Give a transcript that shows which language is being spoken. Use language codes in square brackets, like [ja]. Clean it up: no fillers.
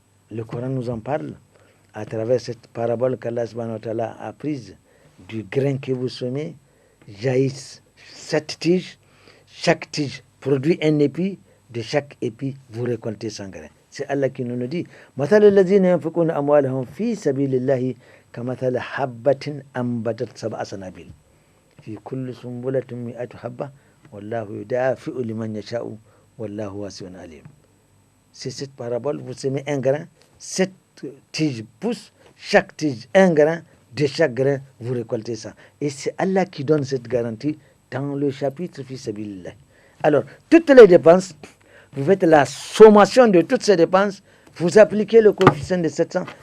[fr] Le Coran nous en parle à travers cette parabole qu'Allah subhanahu wa ta'ala a prise. Du grain que vous semez jaillissent 7 tiges. Chaque tige produit un épi. De chaque épi, vous récoltez 100 grains. C'est Allah qui nous le dit. [ar] مثل الذين ينفقون أموالهم في سبيل الله كمثل حبة أنبتت 7 سنابل في كل سنبلة 100 حبة والله يضاعف لمن يشاء والله واسع عليم. [fr] C'est cette parabole, vous semez un grain, 7 tiges poussent, chaque tige un grain, de chaque grain vous récoltez ça. Et c'est Allah qui donne cette garantie dans le chapitre Fi Sabilillah. Alors, toutes les dépenses, vous faites la sommation de toutes ces dépenses, vous appliquez le coefficient de 700.